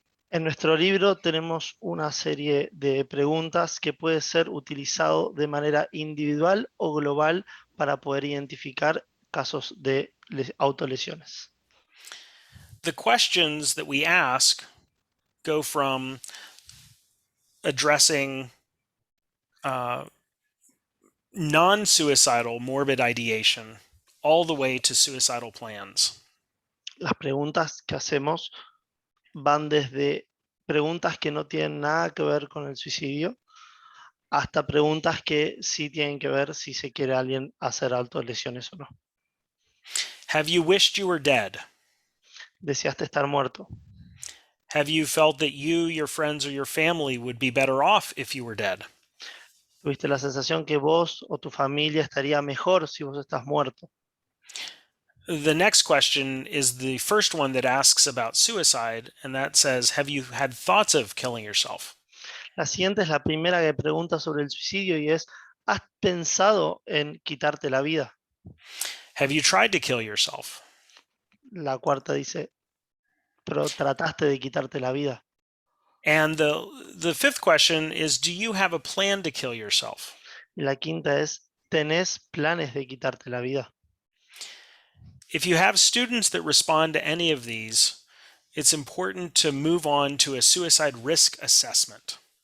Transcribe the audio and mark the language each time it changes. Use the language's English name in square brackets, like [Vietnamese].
[Spanish] En nuestro libro tenemos una serie de preguntas que puede ser utilizado de manera individual o global para poder identificar casos de autolesiones. [English] The questions that we ask go from addressing non-suicidal morbid ideation all the way to suicidal plans. [Spanish] Las preguntas que hacemos van desde preguntas que no tienen nada que ver con el suicidio hasta preguntas que sí tienen que ver si se quiere alguien hacer autolesiones o no. [English] Have you wished you were dead? [Spanish] ¿Deseaste estar muerto? [English] Have you felt that you, your friends, or your family would be better off if you were dead? [Spanish] ¿Tuviste la sensación que vos o tu familia estaría mejor si vos estás muerto? [English] The next question is the first one that asks about suicide, and that says, have you had thoughts of killing yourself? [Spanish] La siguiente es la primera que pregunta sobre el suicidio y es, ¿has pensado en quitarte la vida? [English] Have you tried to kill yourself? [Spanish] La cuarta dice, pero trataste de quitarte la vida. [English] And the fifth question is, do you have a plan to kill yourself? [Spanish] Y la quinta es, ¿tenés planes de quitarte la vida? [English] If you have students that respond to any of these, it's important to move on to a suicide risk assessment.